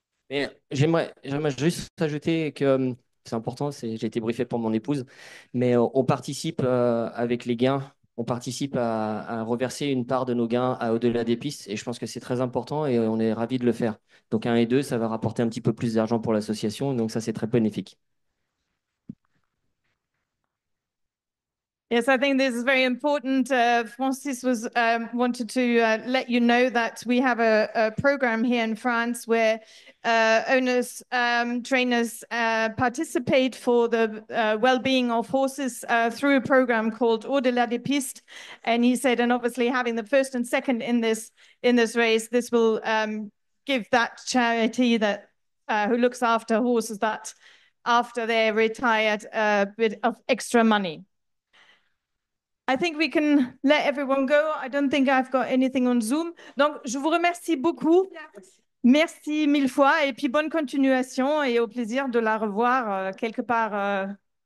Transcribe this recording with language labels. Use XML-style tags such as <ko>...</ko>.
<fr>Mais j'aimerais juste ajouter que c'est important, j'ai été briefé pour mon épouse, mais on participe avec les gains, on participe à reverser une part de nos gains au-delà des pistes, et je pense que c'est très important et on est ravis de le faire. Donc 1 et 2, ça va rapporter un petit peu plus d'argent pour l'association, donc ça c'est très bénéfique.</fr> <en>Yes, I think this is very important. Francis was wanted to let you know that we have a program here in France where owners, trainers participate for the well-being of horses through a program called Au-delà des pistes. And he said, and obviously having the first and second in this race, this will give that charity that who looks after horses that after they're retired a bit of extra money. I think we can let everyone go. I don't think I've got anything on Zoom.</en> <fr>Donc, je vous remercie beaucoup. Merci 1000 fois et puis bonne continuation et au plaisir de la revoir quelque part</fr>